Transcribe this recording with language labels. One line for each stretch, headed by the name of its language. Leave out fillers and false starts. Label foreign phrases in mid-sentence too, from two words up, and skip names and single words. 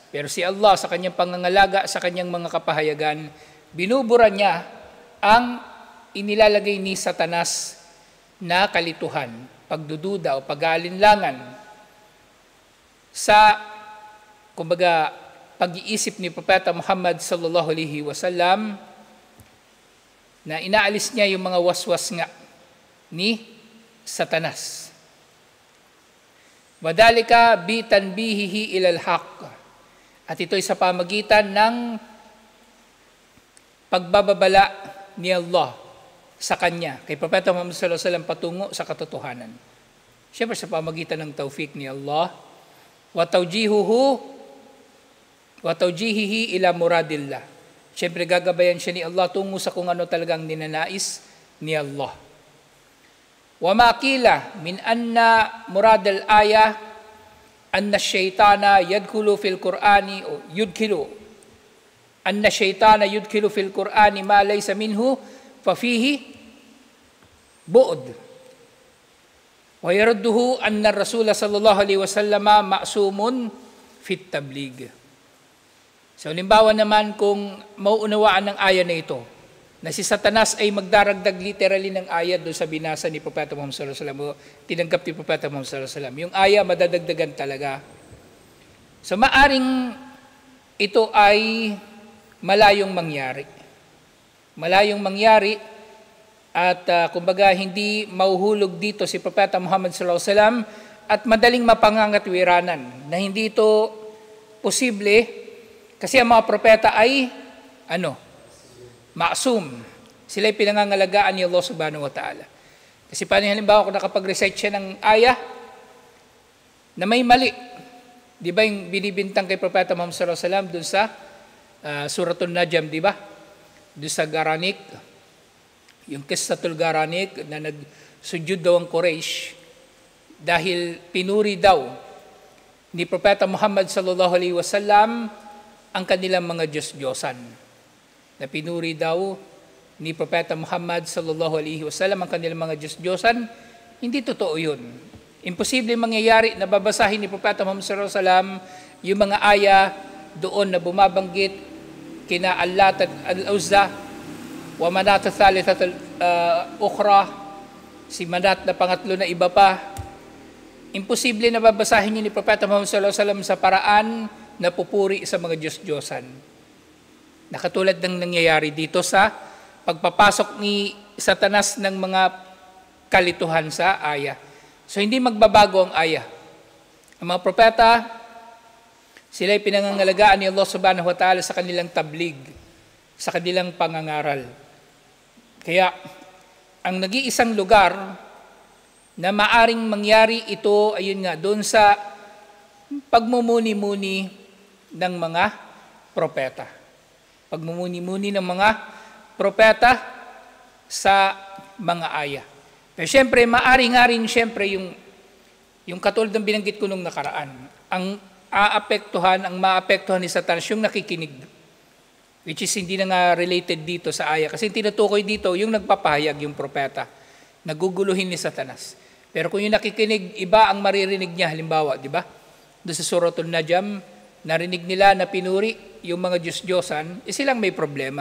Filipino: Pero si Allah sa kanyang pangangalaga, sa kanyang mga kapahayagan, binubura niya ang inilalagay ni Satanas na kalituhan, pagdududa o pag-aalinlangan sa, kumbaga, pag-iisip ni Propeta Muhammad
Arabic: صلى الله عليه وسلم
Filipino: na inaalis niya yung mga waswas nga ni Satanas.
Arabic: وذلك بتنبيهه إلى الحق.
Filipino: At ito'y sa pamagitan ng pagbababala ni Allah sa kanya, kay Propeta Muhammad
Arabic: صلى الله عليه وسلم
Filipino: patungo sa katotohanan. Siyempre sa pamagitan ng tawfik ni Allah,
Arabic: وتوجيهه إلى مراد الله.
Filipino: Siyempre gagabayan siya ni Allah tungo sa kung ano talagang ninanais ni Allah.
Arabic: وما قيل من أن مراد الآية أن الشيطان يدخل في القرآن أو يدخل أن الشيطان يدخل في القرآن ما ليس منه ففيه بعد. ويرده أن الرسول صلى الله عليه وسلم معصوم في التبليغ.
Filipino: So halimbawa naman kung mauunawaan ng aya na ito, na si Satanas ay magdaragdag literally ng aya doon sa binasa ni Propeta Muhammad
Arabic: صلى الله عليه وسلم
Filipino: o tinanggap ni Propeta Muhammad
Arabic: صلى الله عليه وسلم.
Filipino: Yung aya madadagdagan talaga. So maaring ito ay malayong mangyari. Malayong mangyari at kumbaga hindi mauhulog dito si Propeta Muhammad
Arabic: صلى الله عليه وسلم
Filipino: at madaling mapangangatwiranan na hindi ito posible kasi ang mga propeta ay ma'sum. Sila'y pinangangalagaan ni Allah
Arabic: سبحانه وتعالى.
Filipino: Kasi paano halimbawa kung nakapag-recite siya ng aya na may mali. Di ba yung binibintang kay Propeta Muhammad
Arabic: صلى الله عليه وسلم
Filipino: dun sa Suratul Najm, di ba? Dun sa Garanik, yung
Arabic: قصة الغرانيق
Filipino: na nagsujud daw ang Quraysh dahil pinuri daw ni Propeta Muhammad
Arabic: صلى الله عليه وسلم
Filipino: ang kanilang mga Diyos-Diyosan. Na pinuri daw ni Propeta Muhammad
Arabic: صلى الله عليه وسلم
Filipino: ang kanilang mga Diyos-Diyosan, hindi totoo yun. Imposible mangyayari na babasahin ni Propeta Muhammad
Arabic: صلى الله عليه وسلم
Filipino: yung mga aya doon na bumabanggit kina Allat at
Arabic: العزى ومناة الثالثة الأخرى,
Filipino: si Manat na pangatlo na iba pa. Imposible na babasahin niyo ni Propeta Muhammad
Arabic: صلى الله عليه وسلم
Filipino: sa paraan na pupuri sa mga Diyos-Diyosan. Nakatulad ng nangyayari dito sa pagpapasok ni Satanas ng mga kalituhan sa aya. So hindi magbabago ang aya. Ang mga propeta, sila ay pinangangalagaan ni Allah
Arabic: سبحانه وتعالى
Filipino: sa kanilang tablig, sa kanilang pangangaral. Kaya, ang nag-iisang lugar na maaring mangyari ito, ayun nga, doon sa pagmumuni-muni ng mga propeta. Pagmumuni-muni ng mga propeta sa mga aya. Pero siyempre, maari nga rin siyempre yung katulad ng binanggit ko nung nakaraan. Ang maapektuhan ni Satanas yung nakikinig.
English: Which is
Filipino: hindi na nga related dito sa aya. Kasi tinutukoy dito yung nagpapahayag, yung propeta. Naguguluhin ni Satanas. Pero kung yung nakikinig, iba ang maririnig niya. Halimbawa, di ba? Doon sa Suratul Najm, narinig nila na pinuri yung mga Diyos-Diyosan, silang may problema.